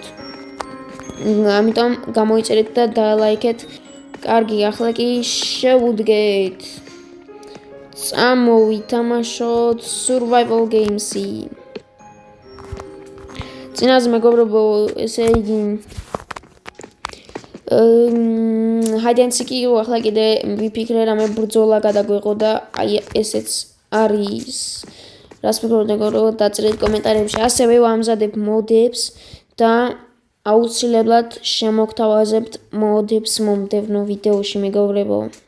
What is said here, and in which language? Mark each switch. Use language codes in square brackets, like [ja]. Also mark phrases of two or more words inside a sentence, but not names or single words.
[ka] ამიტომ გამოიწერეთ და დაალაიქეთ. კარგი, ახლა კი შევუდგეთ. წამოვითამაშოთ [en] survival games-ი. [ka] წინაზე მეგობრებო, ესე იგი [en] hide and seek-ი [ka] ახლა კიდე ვიფიქრე რამე ბრძოლა გადაგვეყო და აი ესეც არის. რას ფიქრობთ მეგობრებო, დაწერეთ კომენტარებში. ასევე ვამზადებ მოდებს და აუცილებლად შემოგთავაზებთ მოდებს მომდევნო ვიდეოში მეგობრებო.